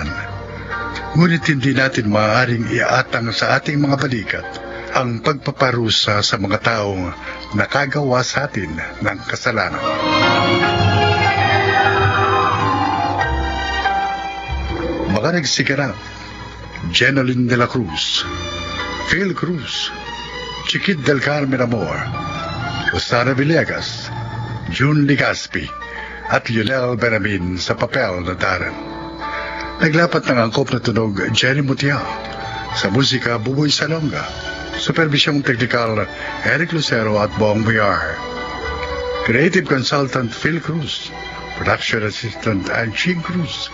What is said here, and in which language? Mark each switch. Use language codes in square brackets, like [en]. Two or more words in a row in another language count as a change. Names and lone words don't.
[tl] Ngunit hindi natin maaaring iatang sa ating mga balikat ang pagpaparusa sa mga taong nakagawa sa atin ng kasalanan. Mga nagsiganap: Jeneline de la Cruz, Phil Cruz, Chiquit del Carmen Amor, Rosana Villegas, June Ligaspi, at Lionel Benamin sa papel na Darren. Naglapat ng angkop na tunog Jenny Mutia, sa musika Buboy Salonga, supervisyong teknikal Eric Lucero at Bong Villar. [en] Creative consultant Phil Cruz, production assistant Anching Cruz.